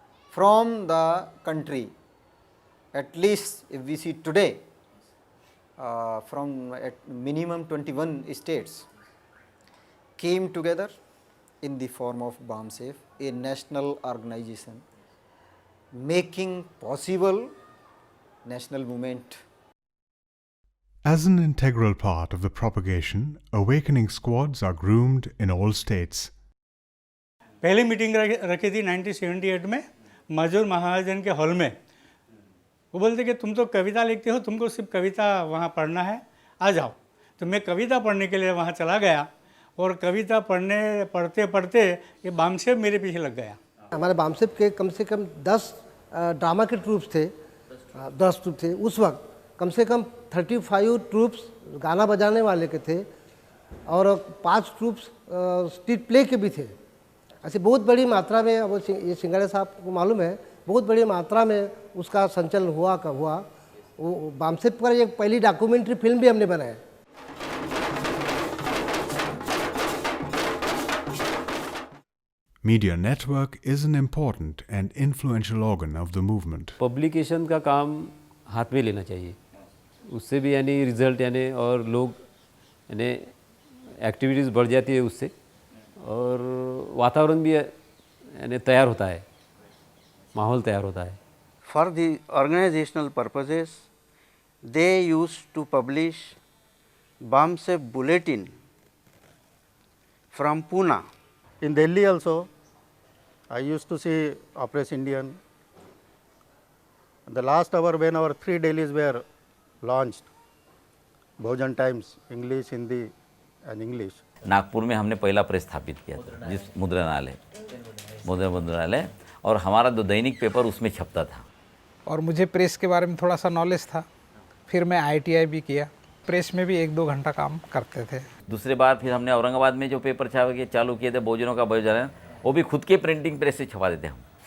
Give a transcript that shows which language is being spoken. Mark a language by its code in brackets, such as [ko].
[en] From the country, at least if we see today, from at minimum 21 states came together in the form of BAMSEF, a national organization, making possible national movement. As an integral part of the propagation, awakening squads are groomed in all states. [hi] पहली meeting रखी थी 1978 में मजूर महाजन के hall में। वो बोलते कि तुम तो कविता लिखते हो, तुमको सिर्फ कविता वहाँ पढ़ना है, आ जाओ। तो मैं कविता पढ़ने के लिए वहाँ चला गया और कविता पढ़ते पढ़ते ये बामसेफ मेरे पीछे लग गया। हमारे बामसेफ के कम से कम 10 ड्रामा के ट्रूप्स थे, 10 ट्रूप थे उस वक्त। कम से कम 35 ट्रूप्स गाना बजाने वाले के थे और 5 ट्रूप्स स्ट्रीट प्ले के भी थे। ऐसे बहुत बड़ी मात्रा में, अब ये सिंगाड़े साहब को मालूम है, बहुत बड़ी मात्रा में उसका संचालन हुआ। वो बामसेफ पर एक पहली डॉक्यूमेंट्री फिल्म भी हमने बनाया। [en] Media network is an important and influential organ of the movement. [hi] Publication का काम हाथ में लेना चाहिए, उससे भी यानी रिजल्ट यानी और लोग यानी एक्टिविटीज़ बढ़ जाती है उससे, और वातावरण भी यानी तैयार होता है, माहौल तैयार होता है। [en] For the organizational purposes, they used to publish BAMSEF bulletin from Pune. In Delhi also, I used to see Operation Indian. The last hour when our 3 dailies were launched, Bhujan Times, English, Hindi and English. [hi] Nagpur में हमने पहला press स्थापित किया था, जिस मुद्रणालय, और हमारा जो दैनिक पेपर उसमें छपता था। और मुझे प्रेस के बारे में थोड़ा सा नॉलेज था, फिर मैं ITI भी किया, प्रेस में भी 1-2 घंटा काम करते थे। दूसरे बार फिर हमने औरंगाबाद में जो पेपर छापे के चालू किए थे, बहुजनों का बहुजन, वो भी खुद के प्रिंटिंग प्रेस से छपा देते हम।